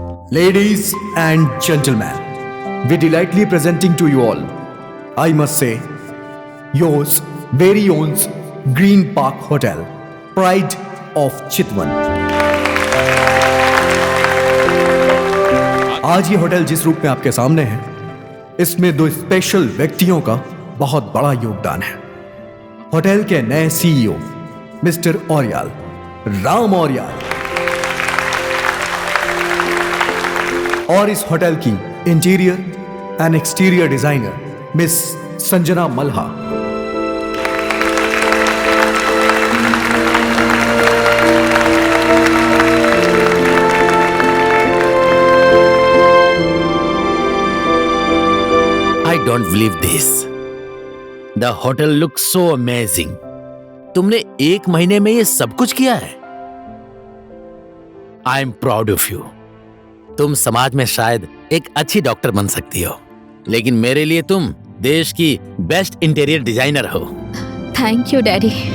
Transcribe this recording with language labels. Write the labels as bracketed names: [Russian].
[English] Ladies and gentlemen, we delightfully presenting to you all, I must say, yours very own Green Park Hotel, Pride of Chitwan. [Hindi] आज ये hotel जिस रूप में आपके सामने है, इसमें दो स्पेशल व्यक्तियों का बहुत बड़ा योगदान है। होटल के नए CEO मिस्टर ऑरियल राम और यार। और इस होटल की interior and exterior designer miss Sanjana मल्हा। [English] I don't believe this. The hotel looks so amazing. [Hindi] तुमने 1 महीने में ये सब कुछ किया है। [English] I am proud of you. [Hindi] तुम समाज में शायद एक अच्छी डॉक्टर बन सकती हो, लेकिन मेरे लिए तुम देश की बेस्ट इंटीरियर डिजाइनर हो। [English] Thank you daddy.